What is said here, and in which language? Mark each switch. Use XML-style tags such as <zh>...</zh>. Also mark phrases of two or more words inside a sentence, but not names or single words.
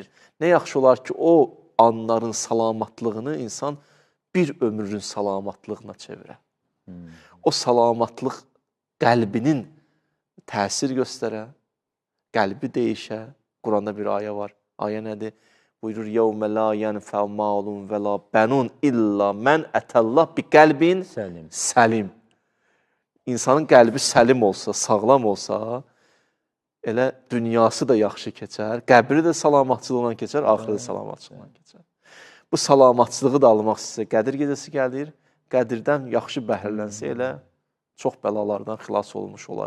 <az>Nə yaxşı olar ki, o anların salamatlığını insan bir ömrün salamatlığına çevirə. O salamatlıq qəlbinin təsir göstərə, qəlbi deyişə. Quranda bir ayə var. Ayə nədir? Buyurur,</az> <ar>يَوْمَ لَا يَنْفَعُ مَالٌ وَلَا بَنُونَ إِلَّا مَنْ أَتَى اللّٰهَ بِقَلْبٍ səlim.</ar> <az>İnsanın qəlbi səlim olsa, sağlam olsa, elə dünyası da yaxşı keçər, qəbri də salamatçılıqla keçər, axirə də salamatçılıqla keçər. Bu salamatçılığı da almaq istəsə, Qədir gecəsi gəlir, Qədirdən yaxşı bəhrələnsə elə çox bəlalardan xilas olmuş olarıq.</az>